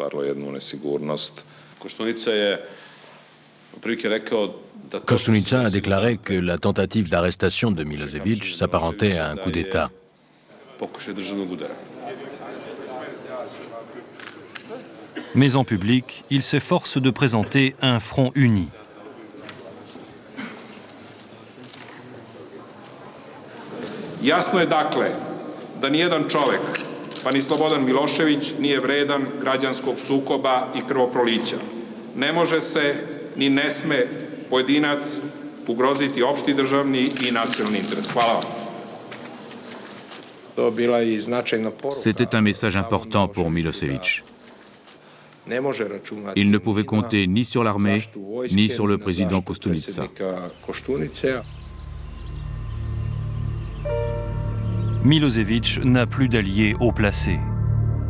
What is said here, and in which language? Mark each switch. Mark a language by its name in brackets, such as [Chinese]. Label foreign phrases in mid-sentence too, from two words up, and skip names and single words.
[French] Koštunica a déclaré que la tentative d'arrestation de Milosevic s'apparentait à un coup d'État. Mais en public, il s'efforce de présenter un front uni. [Serbian] Jasno je dakle da nijedan čovek, pa ni Slobodan Milošević, nije vredan građanskog sukoba i krvoprolića. Ne može se ni ne sme pojedinac ugroziti opšti državni i nacionalni interes. Hvala vam. [French] C'était un message important pour Milosevic. Il ne pouvait compter ni sur l'armée, ni sur le président Koštunica. Milosevic n'a plus d'alliés haut placés.